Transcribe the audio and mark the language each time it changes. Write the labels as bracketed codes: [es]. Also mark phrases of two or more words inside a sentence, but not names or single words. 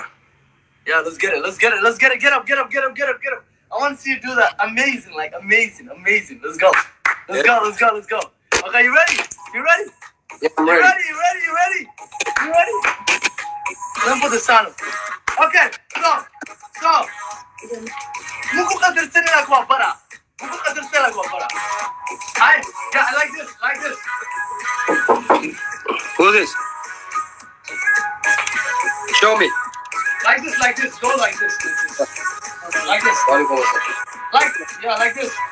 [en] Yeah, let's get it. Get up. I want to see you do that. Amazing. Let's go. Let's go. Okay, you ready? Yeah, I'm ready. You ready? Let's put the sound. Okay, go. Muku kadersene la kwa para. Hi, yeah, I like this. Who's this? Show me. Like this. Go like this. Like this. Like this.